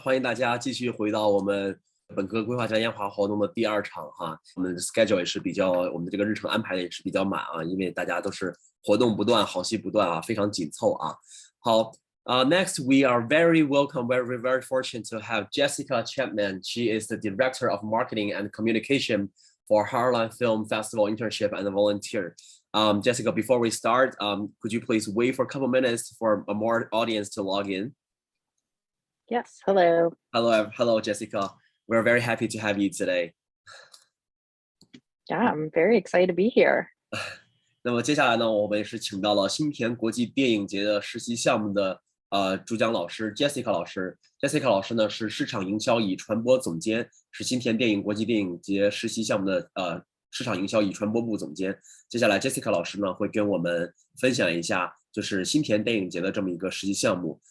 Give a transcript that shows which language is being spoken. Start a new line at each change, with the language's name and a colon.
Chinese: 欢迎大家继续回到我们本科规划嘉年华活动的第二场哈。我们的 schedule 也是比较，我们的这个日程安排的也是比较满啊，因为大家都是活动不断，好戏不断啊，非常紧凑啊。好。
English: Next, we are very very fortunate to have Jessica Chapman. She is the Director of Marketing and Communication for Heartland Film Festival Internship and Volunteer. Jessica, before we start, could you please wait for a couple minutes for a more audience to log in? Yes, hello. Hello, Jessica. We're very happy to have you today. Yeah, I'm very excited to be here.
Chinese: 那么接下来呢，我们是请到了新田国际电影节的实习项目的主讲老师 Jessica 老师。 Jessica 老师呢是市场营销与传播总监，是新田电影国际电影节实习项目的市场营销与传播部总监。接下来 Jessica 老师呢会跟我们分享一下就是新田电影节的这么一个实习项目。